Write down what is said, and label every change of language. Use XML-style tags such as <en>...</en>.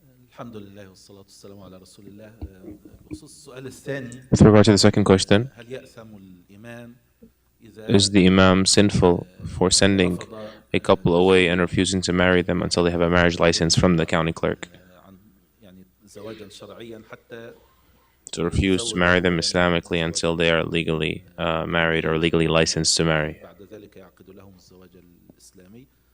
<ar>الحمد لله والصلاة والسلام على رسول الله. بخصوص السؤال الثاني</ar> <en>With regard to the second question,</en> <ar>هل يأثم الإمام</ar> <en>is the imam sinful for sending a couple away and refusing to marry them until they have a marriage license from the county clerk?</en> <ar>عن يعني زواجا شرعيا حتى</ar> <en>To refuse to marry them Islamically until they are legally married or legally licensed to marry.</en> <ar>بعد ذلك يعقد لهم الزواج الإسلامي.</ar>